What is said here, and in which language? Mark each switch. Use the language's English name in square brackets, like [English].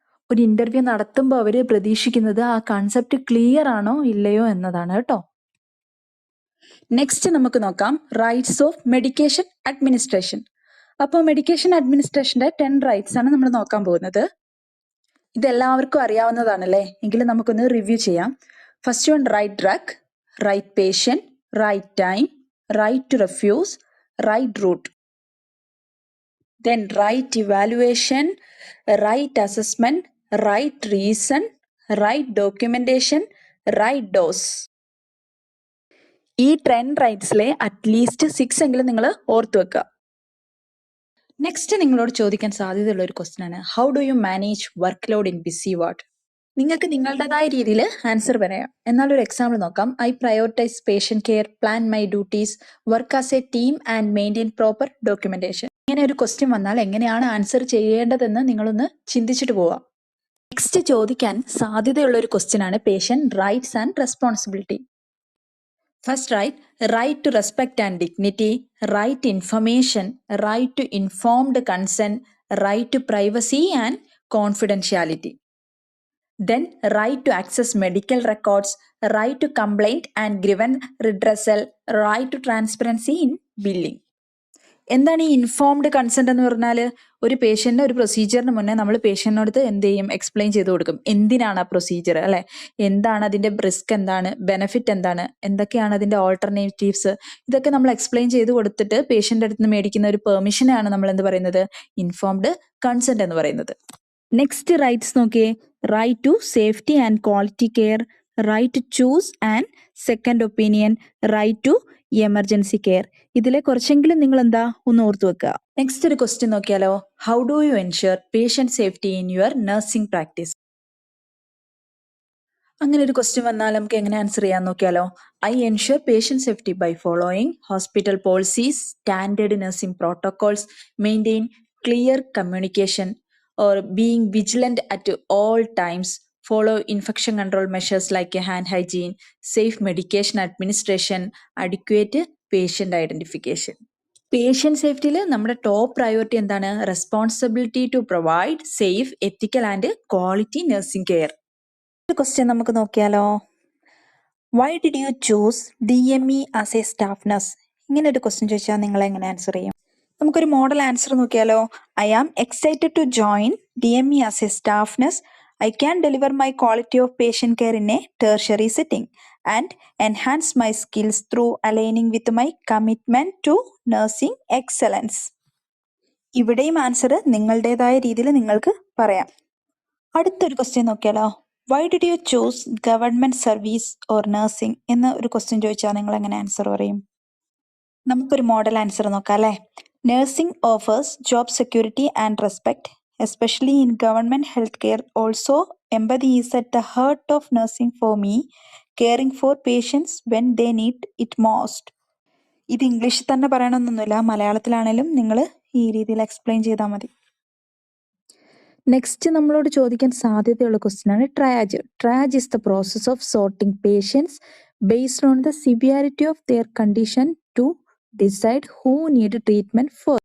[Malayalam] ഒരു ഇന്റർവ്യൂ നടത്തുമ്പോൾ അവര് പ്രതീക്ഷിക്കുന്നത് ആ കൺസെപ്റ്റ് ക്ലിയർ ആണോ ഇല്ലയോ എന്നതാണ് കേട്ടോ. നെക്സ്റ്റ് നമുക്ക് നോക്കാം റൈറ്റ്സ് ഓഫ് മെഡിക്കേഷൻ അഡ്മിനിസ്ട്രേഷൻ. അപ്പോൾ മെഡിക്കേഷൻ അഡ്മിനിസ്ട്രേഷന്റെ 10 റൈറ്റ്സ് ആണ് നമ്മൾ നോക്കാൻ പോകുന്നത്. ഇതെല്ലാവർക്കും അറിയാവുന്നതാണല്ലേ, എങ്കിലും നമുക്കൊന്ന് റിവ്യൂ ചെയ്യാം. [English] First one, right drug, right patient, right time, right to refuse, right route. Then right evaluation, right assessment, right reason, right documentation, right dose. [Malayalam] ഈ 10 റൈറ്റ്സിലെ അറ്റ്ലീസ്റ്റ് 6 എങ്കിലും നിങ്ങൾ ഓർത്തു വെക്കുക. നെക്സ്റ്റ് നിങ്ങളോട് ചോദിക്കാൻ സാധ്യതയുള്ള ഒരു ക്വസ്റ്റ്യൻ ആണ്, [English] How do you manage workload in busy ward? [Malayalam] നിങ്ങൾക്ക് നിങ്ങളുടേതായ രീതിയിൽ ആൻസർ പറയാം. എന്നാൽ ഒരു എക്സാമ്പിൾ നോക്കാം. [English] I prioritize patient care, plan my duties, work as a team and maintain proper documentation. [Malayalam] ഇങ്ങനെ ഒരു ക്വസ്റ്റ്യൻ വന്നാൽ എങ്ങനെയാണ് ആൻസർ ചെയ്യേണ്ടതെന്ന് നിങ്ങളൊന്ന് ചിന്തിച്ചിട്ട് പോവാം. നെക്സ്റ്റ് ചോദിക്കാൻ സാധ്യതയുള്ള ഒരു ക്വസ്റ്റ്യൻ ആണ് patient rights and responsibility. [English] First right to respect and dignity, right information, right to informed consent, right to privacy and confidentiality. Then right to access medical records, right to complaint and grievance redressal, right to transparency in billing. [Malayalam] എന്താണ് ഈ informed consent എന്ന് പറഞ്ഞാൽ? ഒരു പേഷ്യന്റിന്റെ ഒരു പ്രൊസീജിയറിന് മുന്നേ നമ്മൾ പേഷ്യന്റിനോട് എന്ത് ചെയ്യും? എക്സ്പ്ലെയിൻ ചെയ്ത് കൊടുക്കും എന്തിനാണ് ആ പ്രൊസീജിയർ, അല്ലെ? എന്താണ് അതിന്റെ റിസ്ക്, എന്താണ് ബെനിഫിറ്റ്, എന്താണ്, എന്തൊക്കെയാണ് അതിന്റെ ഓൾട്ടർനേറ്റീവ്സ്, ഇതൊക്കെ നമ്മൾ എക്സ്പ്ലെയിൻ ചെയ്ത് കൊടുത്തിട്ട് പേഷ്യന്റ് അടുത്ത് നിന്ന് മേടിക്കുന്ന ഒരു പെർമിഷനെയാണ് നമ്മൾ എന്ത് പറയുന്നത്? ഇൻഫോംഡ് കൺസെന്റ് എന്ന് പറയുന്നത്. നെക്സ്റ്റ് റൈറ്റ്സ് നോക്കിയേ, [English] Right to safety and quality care, right to choose and second opinion, right to emergency care. [Malayalam] ഇതിലെ കുറച്ചെങ്കിലും നിങ്ങൾ എന്താ ഒന്ന് ഓർത്തു വെക്കുക. നെക്സ്റ്റ് ഒരു ക്വസ്റ്റ്യൻ നോക്കിയാലോ, [English] How do you ensure patient safety in your nursing practice? [Malayalam] അങ്ങനെ ഒരു ക്വസ്റ്റ്യൻ വന്നാൽ നമുക്ക് എങ്ങനെ ആൻസർ ചെയ്യാൻ നോക്കിയാലോ. [English] I ensure patient safety by following hospital policies, standard nursing protocols, maintain clear communication, or being vigilant at all times, follow infection control measures like hand hygiene, safe medication administration, adequate patient identification. [Malayalam] Patient സേഫ്റ്റിയിൽ നമ്മുടെ top priority എന്താണ്? [English] Responsibility to provide safe, ethical and quality nursing care. [Malayalam] ഒരു question നമുക്ക് നോക്കിയാലോ. [English] Why did you choose DME as a staff nurse? [Malayalam] ഇങ്ങനെ ഒരു question ചോദിച്ചാൽ നിങ്ങൾ എങ്ങനെ ആൻസർ ചെയ്യും? നമുക്കൊരു മോഡൽ ആൻസർ നോക്കിയാലോ. [English] I am excited to join DME as a staff nurse. I can deliver my quality of patient care in a tertiary setting and enhance my skills through aligning with my commitment to nursing excellence. [Malayalam] ഇവിടെയും answer നിങ്ങളുടേതായ രീതിയിൽ നിങ്ങൾക്ക് പറയാം. അടുത്തൊരു question നോക്കിയാലോ. [English] why did you choose government service or nursing [Malayalam] എന്ന ഒരു question ചോദിച്ചാൽ നിങ്ങൾ എങ്ങനെ ആൻസർ പറയും? നമുക്കൊരു മോഡൽ ആൻസർ നോക്കാം അല്ലേ. [English] Nursing offers job security and respect, especially in government healthcare. Also, empathy is at the heart of nursing for me, caring for patients when they need it most. [Malayalam] ഇത് ഇംഗ്ലീഷിൽ തന്നെ പറയണമെന്നൊന്നുമില്ല, മലയാളത്തിലാണേലും നിങ്ങൾ ഈ രീതിയിൽ എക്സ്പ്ലെയിൻ ചെയ്താൽ മതി. നെക്സ്റ്റ് നമ്മളോട് ചോദിക്കാൻ സാധ്യതയുള്ള ക്വസ്റ്റ്യൻ ആണ് triage. [English] Triage is the process of sorting patients based on the severity of their condition to decide who need treatment for.